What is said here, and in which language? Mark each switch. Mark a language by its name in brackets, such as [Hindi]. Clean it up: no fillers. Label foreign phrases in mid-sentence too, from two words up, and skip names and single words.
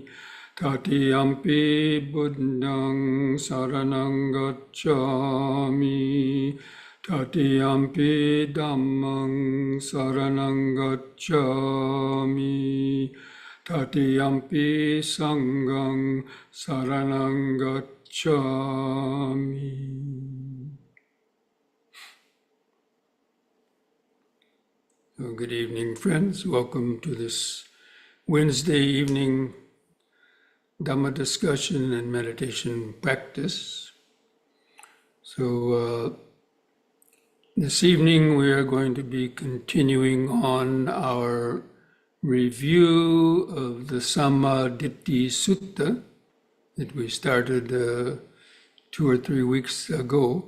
[Pali] Tatiyampi Buddhang Saranang Gacchami. Tatiyampi Dhammang Saranang Gacchami. Tatiyampi Sanghang Saranang Gacchami. [English] So good evening, friends. Welcome to this Wednesday evening Dhamma discussion and meditation practice. So this evening we are going to be continuing on our review of the Sammaditthi Sutta that we started 2 or 3 weeks ago.